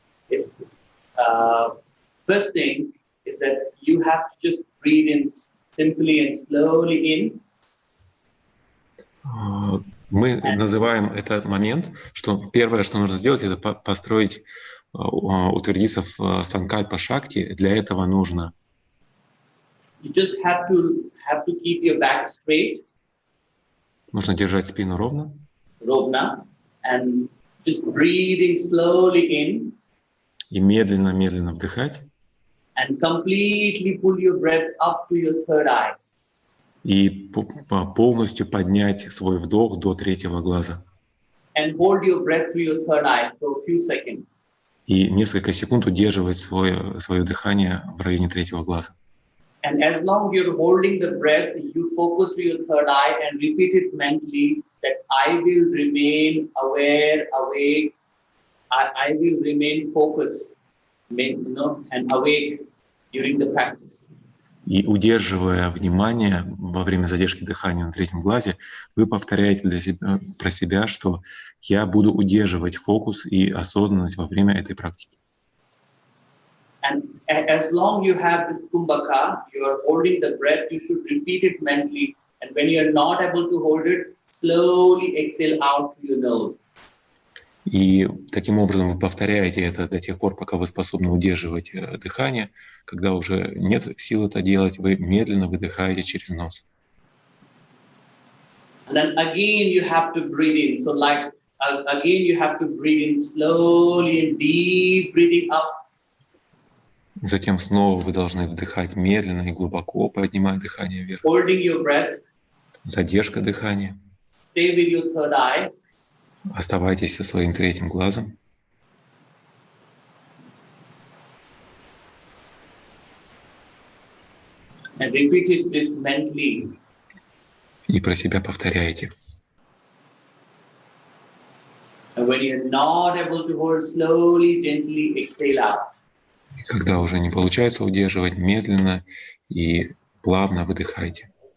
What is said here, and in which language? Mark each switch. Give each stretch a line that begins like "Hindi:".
English: It's first thing is that you have to just breathe in simply and slowly in.
Russian: Мы называем этот момент, что первое, что нужно сделать, это построить, утвердиться в санкальпа шакти. Для этого нужно.
English: You just have to keep your back straight.
Russian: Нужно держать спину ровно. Ровно,
English: and just breathing slowly in.
Russian: И медленно вдыхать.
English: And completely pull your breath up to your third eye.
Russian: И полностью поднять свой вдох до третьего глаза.
English: And hold your breath to your third eye for a few seconds.
Russian: И несколько секунд удерживать свое дыхание в районе третьего глаза.
English: And as long you're holding the breath, you focus to your third eye and repeat it mentally that I will remain aware, awake. I will remain focused, and awake during the practice.
Russian: И удерживая внимание во время задержки дыхания на третьем глазе, вы повторяете про себя, что я буду удерживать фокус и осознанность во время этой практики.
English: And as long you have this kumbhaka, you are holding the breath, you should repeat it mentally. And when you are not able to hold it, slowly exhale out through your nose.
Russian: И таким образом вы повторяете это до тех пор, пока вы способны удерживать дыхание. Когда уже нет сил это делать, вы медленно выдыхаете через нос.
English: And then again you have to breathe in. So again you have to breathe in slowly and deep breathing up.
Russian: Затем снова вы должны вдыхать медленно и глубоко, поднимая дыхание вверх.
English: Holding your breath.
Russian: Задержка дыхания.
English: Stay with your third eye.
Russian: Оставайтесь со своим третьим глазом.
English: And repeat it this mentally.
Russian: И про себя повторяйте.
English: And when you're not able to hold, slowly, gently exhale out.
Russian: И когда уже не получается удерживать, медленно и плавно выдыхайте.